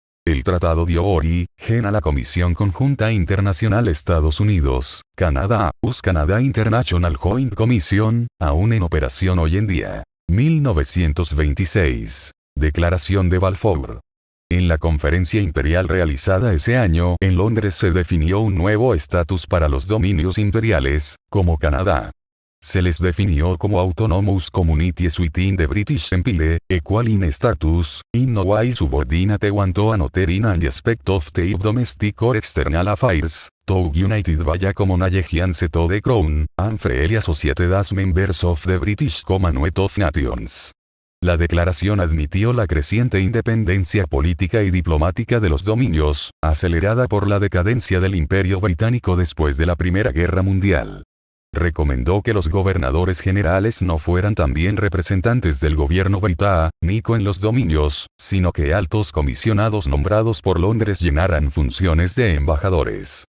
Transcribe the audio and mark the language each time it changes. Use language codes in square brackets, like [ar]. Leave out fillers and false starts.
[es] El tratado dio origen a la Comisión Conjunta Internacional Estados Unidos-Canadá, US Canada International Joint Commission, aún en operación hoy en día. 1926. Declaración de Balfour. En la conferencia imperial realizada ese año en Londres se definió un nuevo estatus para los dominios imperiales, como Canadá. Se les definió como [en] Autonomous Communities within the British Empire, equal in status, in no way subordinate to another in any aspect of the domestic or external affairs, to united by a common allegiance to the Crown, and freely associated as members of the British Commonwealth of Nations. [es] La declaración admitió la creciente independencia política y diplomática de los dominios, acelerada por la decadencia del Imperio Británico después de la Primera Guerra Mundial. Recomendó que los gobernadores generales no fueran también representantes del gobierno británico en los dominios, sino que altos comisionados nombrados por Londres llenaran funciones de embajadores.